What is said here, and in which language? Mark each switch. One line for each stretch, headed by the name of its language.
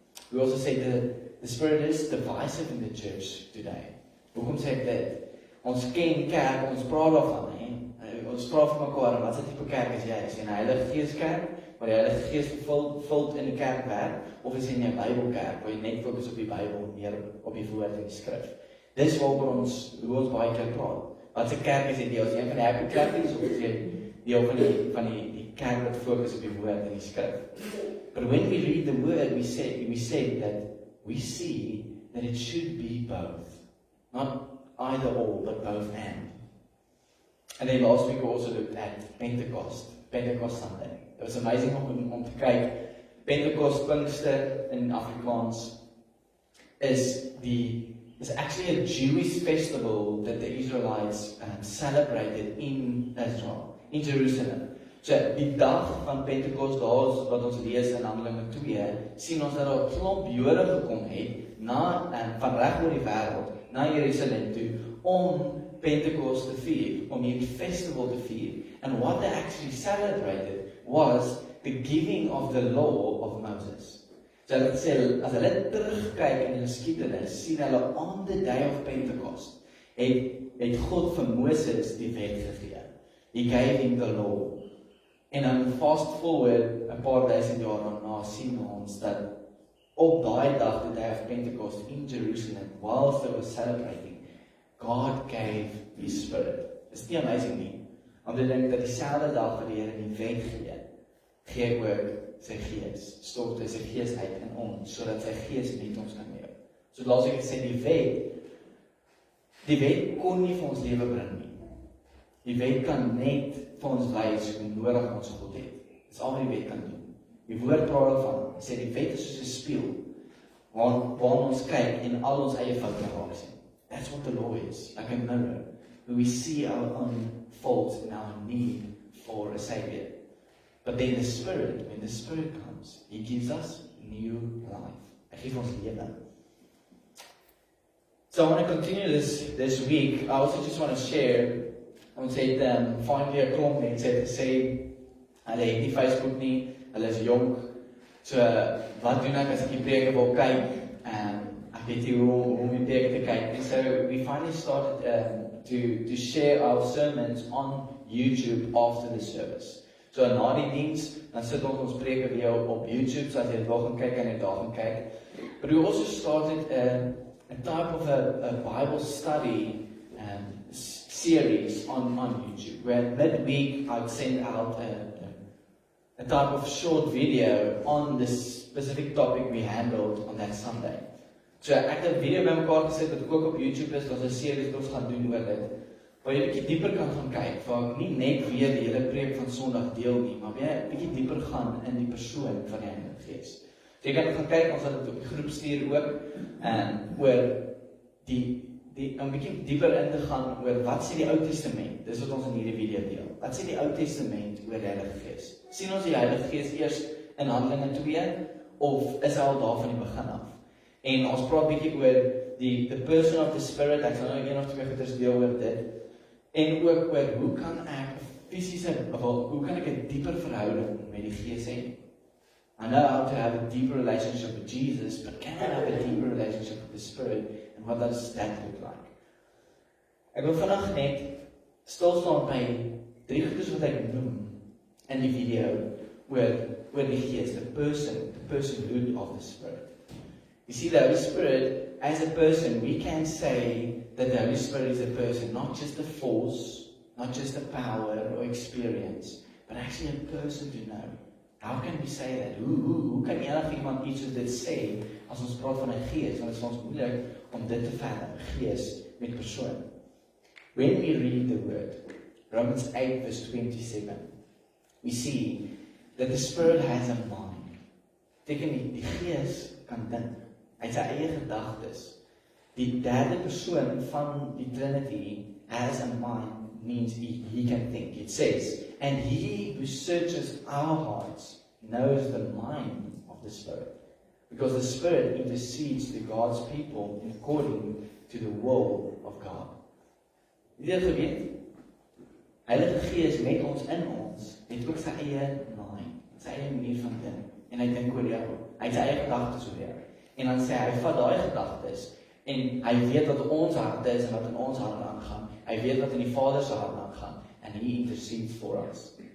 English: We also say the Spirit is divisive in the church today.
Afrikaans: Hoekom sê ek dit? Ons ken kerk, ons praat daarvan, ons praat van mekaar, wat se tipe kerk is jy? Is jy 'n Heilige Gees kerk, waar die Heilige Gees vult in die kerk werk, of is jy 'n Bybelkerk, waar jy net fokus op die Bybel, meer op die woord en die skrif? Dis hoe ons baie keer praat. Wat se kerk is jy? Is jy een van die Happy Clappies, of is jy deel van die kerk wat fokus op die woord en die skrif?
English: But when we read the word, we said that we see that it should be both. Not either or, but both and then last week we also looked at Pentecost Sunday. It was amazing
Afrikaans: om te kyk.
English: Pentecost, Pinkster in Afrikaans, is actually a Jewish festival that the Israelites celebrated in Israel, in Jerusalem.
Afrikaans: So die dag van Pentecost, daar wat ons lees in Handelinge 2, sien ons dat daar 'n klomp Jode gekom het van reg oor die wêreld na Jerusalem toe om Pentecost te vier, om hierdie festival te vier.
English: And what they actually celebrated was the giving of the law of Moses.
Afrikaans: So as hulle terugkyk in die geskiedenis, sien hulle
English: on the day of Pentecost,
Afrikaans: het God vir Moses die wet gegee.
English: He gave him the law.
Afrikaans: En dan
English: fast forward
Afrikaans: 'n paar duisend jaar daarna sien ons dat op daai dag,
English: the day of Pentecost in Jerusalem, whilst they were celebrating, God gave His Spirit.
Afrikaans: Is nie amazing nie? Want ek dink dat dieselfde dag wat die Here die wet gee ook sy Gees, stort hy sy Gees uit in ons, sodat sy Gees met ons kan leef. So laat ek sê, die wet kon nie vir ons lewe bring nie. Die wet kan net vir ons wys hoe nodig ons God het. Dis al wat die wet kan doen. Die woord praat daarvan, sê die wet is soos 'n spieël, waar ons kyk en al ons eie foute raak sien.
English: That's what the law is, like a mirror, where we see our own faults and our need for a Savior. But then the Spirit, when the Spirit comes, He gives us new life.
Afrikaans: Hy gee ons lewe.
English: So I want to continue this week. I also just want to share,
Afrikaans: ons het finally 'n klomp mense gesê, hulle het nie Facebook nie, hulle is jonk, so wat doen ek as ek die preke wil kyk? Ek weet nie hoe om die preke te kyk.
English: And so we finally started to share our sermons on YouTube after the service.
Afrikaans: So na die diens, dan sit ons preke weer op YouTube, so as jy dit wil gaan kyk, kan jy daar gaan kyk.
English: But we also started a type of a Bible study series on YouTube, where midweek I'd send out a type of short video on this specific topic we handled on that Sunday.
Afrikaans: So ek het 'n video bymekaar gesit wat ook op YouTube is, daar's 'n series wat ons gaan doen oor dit, waar jy 'n bietjie dieper kan gaan kyk, waar ek nie net weer die hele preek van Sondag deel nie, maar weer 'n bietjie dieper gaan in die persoon van die Heilige Gees. So jy kan gaan kyk, ons het dit op die groep stuur ook, oor die 'n bietjie dieper in te gaan oor wat sê die Ou Testament. Dis wat ons in hierdie video deel. Wat sê die Ou Testament oor die Heilige Gees? Sien ons die Heilige Gees eers in Handelinge 2 of is hy al daar van die begin af? En ons praat bietjie oor
English: the person of the Spirit.
Afrikaans: Ek sal nou een of twee goeders deel oor dit. En ook oor hoe kan ek hoe kan ek 'n dieper verhouding met die Gees hê?
English: I know how to have a deeper relationship with Jesus, but can I have a deeper relationship with the Spirit? And what does that look like?
Afrikaans: Ek wil vandag net stil staan by 3 goeders wat ek noem in die video oor die Gees,
English: the personhood of the Spirit. You see, the Holy Spirit, as a person, we can say that the Holy Spirit is a person, not just a force, not just a power or experience, but actually a person to know. How can we say that?
Afrikaans: Hoe kan enigiemand iets soos dit sê as ons praat van 'n Gees? Want dit is vir ons moeilik om dit te vat, Gees met persoon.
English: When we read the word, Romans 8 verse 27, we see that the Spirit has a mind.
Afrikaans: Beteken die Gees kan dink. Hy het sy eie gedagtes. Die derde persoon van die
English: Trinity has a mind, means he can think. It says, and he who searches our hearts knows the mind of the Spirit, because the Spirit intercedes to God's people according to the will of God.
Afrikaans: Het jy dit geweet? Heilige Gees met ons in ons, het ook sy eie mind, sy eie manier van dink, en hy dink oor jou, hy het sy eie gedagtes oor jou, en dan sê hy vat daai gedagtes, en hy weet wat ons harte is, en wat in ons harte aangaan, hy weet wat in die Vader se hart aangaan,
English: and he intercedes for us.